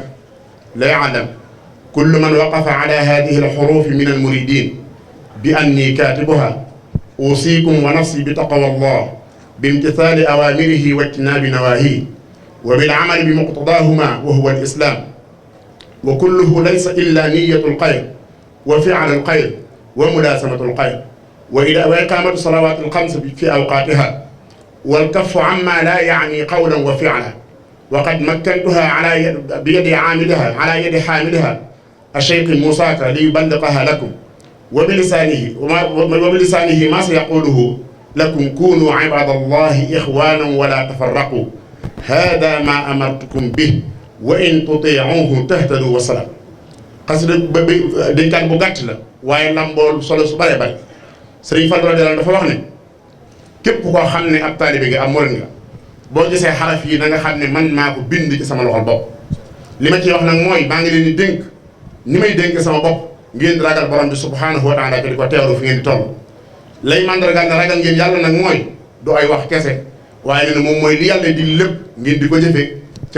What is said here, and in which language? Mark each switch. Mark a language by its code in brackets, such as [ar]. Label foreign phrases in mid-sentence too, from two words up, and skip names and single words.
[ar] ليعلم كل من وقف على هذه الحروف من المريدين بأني كاتبها أوصيكم ونفسي بتقوى الله بامتثال أوامره واجتناب نواهيه وبالعمل بمقتضاهما وهو الإسلام وكله ليس إلا نية الخير وفعل الخير وملازمة الخير وإقامة الصلوات الخمس في أوقاتها والكف عما لا يعني قولا وفعلا وقد مكنتها بيد عاملها على يد حاملها الشيخ الموساك ليبلغها لكم وبلسانه ما سيقوله لكم كونوا عباد الله إخوانا ولا تفرقوا هذا ما أمرتكم به وإن تطيعوه تهتدوا وسلام [wo] قصد dañ kan bu gàtt la waaye lambool solo su bare bare Sëriñ Fallu radiyallaahu dafa wax ne képp koo xam ne ab taalibe nga am murid nga boo gisee xaraf yi na nga xam ne man maa ko bind ci sama loxol bopp li ma ciy wax nag mooy maa ngi leen di dénk ni may dénk sama bopp ngeen di ragal borom bi [ar] سبحانه وتعالى [wo] te di ko teewlu fi ngeen di toll lay mandargal na ragal ngeen yàlla nag mooy du ay wax kese waaye nee na moom mooy li yàlla di lépp ngeen di ko jëfe ca